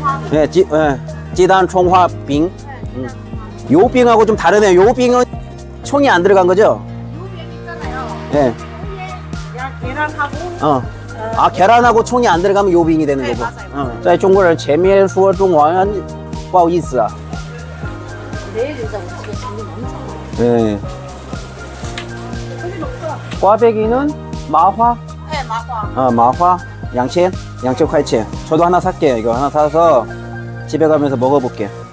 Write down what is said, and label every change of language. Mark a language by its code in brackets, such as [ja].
[ko] 네, 지단 총화빙. 요 빙하고 좀 다르네요. 요 빙은 총이 안 들어간 거죠? 요게 있잖아요. 네. 계란하고 아, 계란하고 총이 안 들어가면 요빙이 되는 네, 거고. 맞아요. [zh] 在中国人前面说中文不好意思啊。 [ko] 내일 일단 우리 집에 장님 엄청 많아. 네. 꽈배기는 마화? 네, 마화. 마화 양천? 양천 块钱. 저도 하나 살게요. 이거 하나 사서 집에 가면서 먹어볼게요.